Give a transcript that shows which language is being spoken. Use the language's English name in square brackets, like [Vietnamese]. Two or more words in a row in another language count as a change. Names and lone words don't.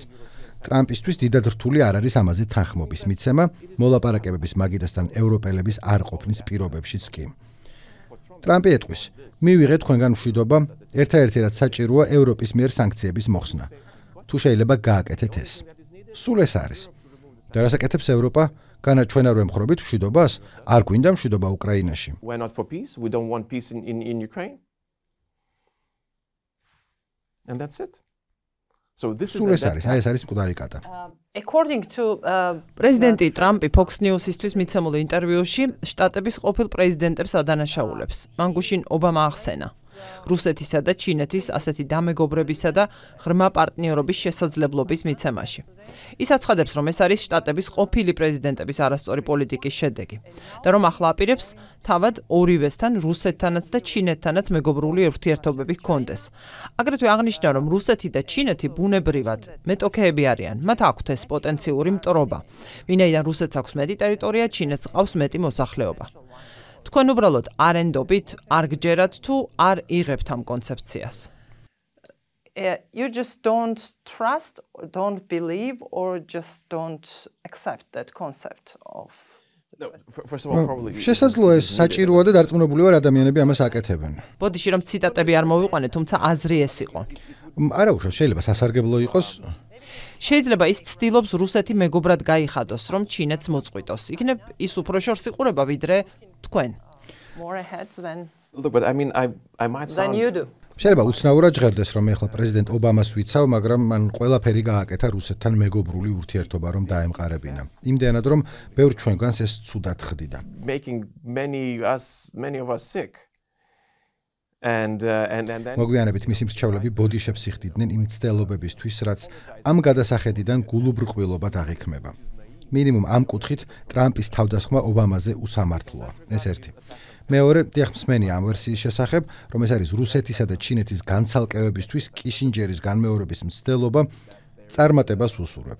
[Georgian] ტრამპისთვის დიდად რთული არ არის ამაზე თანხმობის მიცემა, მოლაპარაკებების მაგიდასთან ევროპელების არ ყოფნის პირობებშიც კი. ტრამპი ეტყვის, მივიღეთ თქვენგან მშვიდობა, ერთადერთი რაც საჭიროა ევროპის მიერ სანქციების მოხსნა. თუ შეიძლება გააკეთეთ ეს. სულ ეს არის. და რას აკეთებს ევროპა? განა ჩვენ არ ვემხრობით მშვიდობას? არ გვინდა მშვიდობა უკრაინაში. [English] We're not for peace. We don't want peace in Ukraine. And that's it. So this is [Georgian] ეს არის მკვდარი კატა. [English] According to [Georgian] პრეზიდენტი ტრამპი Fox News-ისთვის მიცემულ ინტერვიუში შტატების ყოფილ პრეზიდენტებს ადანაშაულებს. მან გუშინ ობამა ახსენა. რუსეთისა და ჩინეთის ასეთი დამეგობრებისა და ღრმა პარტნიორობის შესაძლებლობის მიცემაში. ის აცხადებს, რომ ეს არის შტატების ყოფილი პრეზიდენტების არასწორი პოლიტიკის შედეგი და რომ ახლა აპირებს თავად ორივესთან, რუსეთთანაც და ჩინეთთანაც მეგობრული ურთიერთობები ჰქონდეს. აგრეთვე აღნიშნა, რომ რუსეთი და ჩინეთი ბუნებრივად მეტოქეები არიან, მათ აქვთ ეს პოტენციური მტრობა, ვინაიდან რუსეთს აქვს მეტი ტერიტორია, ჩინეთს ყავს მეტი მოსახლეობა. თქვენ უბრალოდ არ ენდობით, არ გჯერათ თუ არ იღებთ ამ კონცეფციას. [English] You just don't trust, or don't believe, or just don't accept that concept of. No, first of all, probably. [Georgian] შესაძლოა ეს საჭიროა და დარწმუნებული ვარ ადამიანები ამას აკეთებენ. ბოდიში რომ ციტატები არ მოვიყვანე, თუმცა აზრი ეს იყო. არა უშავს, შეიძლება სასარგებლო იყოს. შეიძლება ის ცდილობს რუსეთი მეგობრად გაიხადოს, რომ ჩინეთს მოწყვიტოს. იქნებ ის უფრო შორს იყურება ვიდრე თქვენ. [English] More ahead than. Look, but I mean, I might sound. Than you do. [Georgian] შეიძლება უცნაურად ჟღერდეს, რომ ეხლა პრეზიდენტ ობამას ვიცავ, მაგრამ მან ყველაფერი გააკეთა რუსეთთან მეგობრული ურთიერთობა რომ დაემყარებინა. იმდენად რომ ბევრ ჩვენგანს ეს ცუდად ხდიდა. [English] Making many of us sick. And then [Georgian] მოგვიანებით მისი მრჩევლები ბოდიშებს იხდიდნენ იმ ცდელობებისთვის, რაც ამ გადასახედიდან გულუბრყვილობად აღიქმება. მინიმუმ ამ კუთხით ტრამპის თავდასხმა ობამაზე უსამართლოა. ეს ერთი. მეორე, დიახ, მსმენია ამ ვერსიის შესახებ, რომ ეს არის რუსეთისა და ჩინეთის განცალკევებისთვის კიშინჯერის განმეორების მცდელობა, წარმატებას უსურვებ.